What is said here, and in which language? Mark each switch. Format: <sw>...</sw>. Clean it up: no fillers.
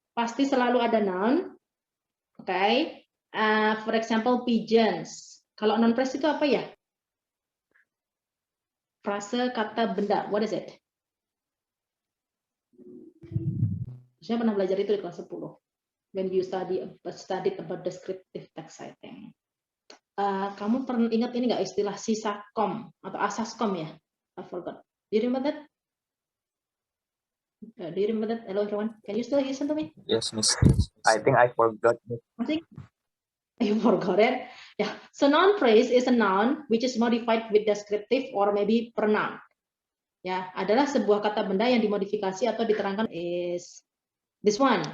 <id>Pasti selalu ada noun. Okay.</id> <en>For example, pigeons.</en> <id>Kalau noun phrase itu apa ya? Frase kata benda.</id> <en>What is it?</en> <id>Saya pernah belajar itu di kelas 10.</id> <en>When you studied about descriptive text, I think.</en> <id>Kamu pernah ingat ini nggak istilah sisakom atau asaskom ya?</id> <en>I forgot. Do you remember that? Do you remember that? Hello everyone. Can you still listen to me? Yes, miss. I think I forgot.</en> <id>Masih?</id> <en>You forgot it? Yeah. So noun phrase is a noun which is modified with descriptive or maybe pronoun.</en> <id>Ya, adalah sebuah kata benda yang dimodifikasi atau diterangkan</id> <en>is this one.</en>